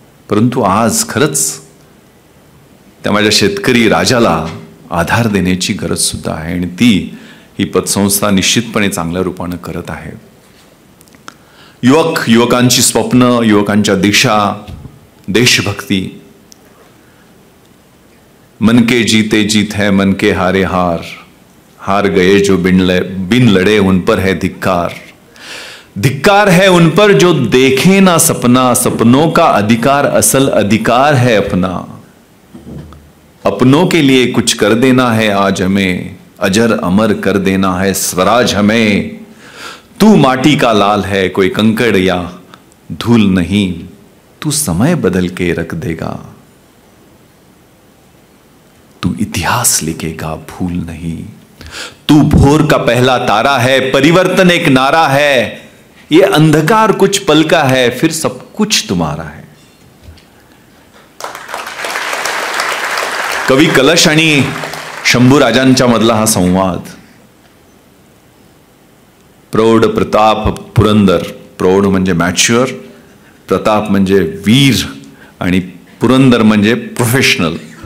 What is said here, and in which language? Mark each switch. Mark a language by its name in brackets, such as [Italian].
[Marathi] परंतु आज खरंच त्या माझ्या शेतकरी राजाला आधार देण्याची गरज सुद्धा आहे आणि ती ही पतसंस्था निश्चितपणे चांगल्या रूपानं करत आहे. युवक, युवकांची स्वप्न, युवकांच्या दिशा, देशभक्ती. [Hindi] मन के जीते जीत है, मन के हारे हार, हार गए जो बिन लड़े उन पर है धिक्कार. धिक्कार है उन पर जो देखे ना सपना, सपनों का अधिकार असल अधिकार है अपना. अपनों के लिए कुछ कर देना है आज हमें, अजर अमर कर देना है स्वराज हमें. तू माटी का लाल है, कोई कंकड़ या धूल नहीं, तू समय बदल के रख देगा, तू इतिहास लिखेगा भूल नहीं. तू भोर का पहला तारा है, परिवर्तन एक नारा है, ये अंधकार कुछ पल का है, फिर सब कुछ तुम्हारा है. [Marathi] कवी कलश आणि शंभूराजांच्या मधला हा संवाद. प्रौढ प्रताप पुरंदर. प्रौढ म्हणजे मॅच्युअर, प्रताप म्हणजे वीर आणि पुरंदर म्हणजे प्रोफेशनल.